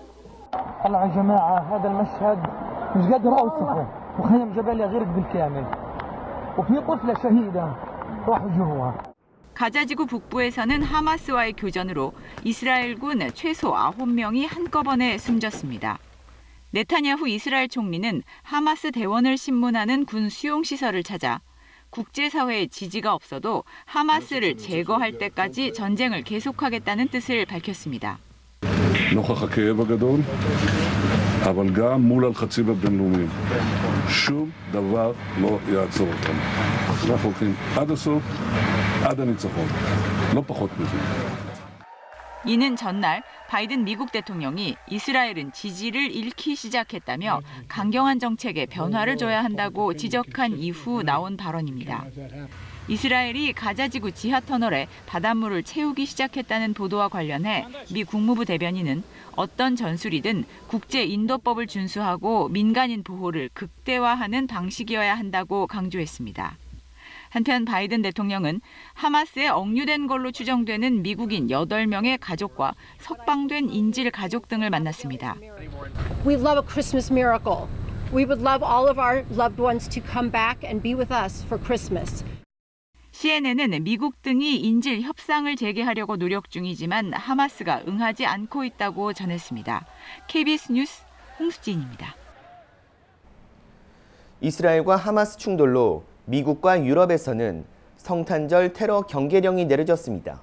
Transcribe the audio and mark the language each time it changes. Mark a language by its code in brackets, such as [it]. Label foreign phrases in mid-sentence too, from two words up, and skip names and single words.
[ko] 가자지구 북부에서는 하마스와의 교전으로 이스라엘군 최소 9명이 한꺼번에 숨졌습니다. 네타냐후 이스라엘 총리는 하마스 대원을 신문하는 군 수용시설을 찾아 국제사회의 지지가 없어도 하마스를 제거할 때까지 전쟁을 계속하겠다는 뜻을 밝혔습니다. [he] נוכח הכאב הגדול, אבל גם מול הלחצים הבינלאומיים. שום דבר לא יעצור אותנו. אנחנו הולכים עד הסוף, עד הניצחון. לא פחות מזה. [ko] 이는 전날 바이든 미국 대통령이 이스라엘은 지지를 잃기 시작했다며 강경한 정책에 변화를 줘야 한다고 지적한 이후 나온 발언입니다. 이스라엘이 가자지구 지하터널에 바닷물을 채우기 시작했다는 보도와 관련해 미 국무부 대변인은 어떤 전술이든 국제인도법을 준수하고 민간인 보호를 극대화하는 방식이어야 한다고 강조했습니다. 한편 바이든 대통령은 하마스에 억류된 걸로 추정되는 미국인 8명의 가족과 석방된 인질 가족 등을 만났습니다. [en] We love a Christmas miracle. We would love all of our loved ones to come back and be with us for Christmas. [ko] CNN은 미국 등이 인질 협상을 재개하려고 노력 중이지만 하마스가 응하지 않고 있다고 전했습니다. KBS 뉴스 홍수진입니다. 이스라엘과 하마스 충돌로 미국과 유럽에서는 성탄절 테러 경계령이 내려졌습니다.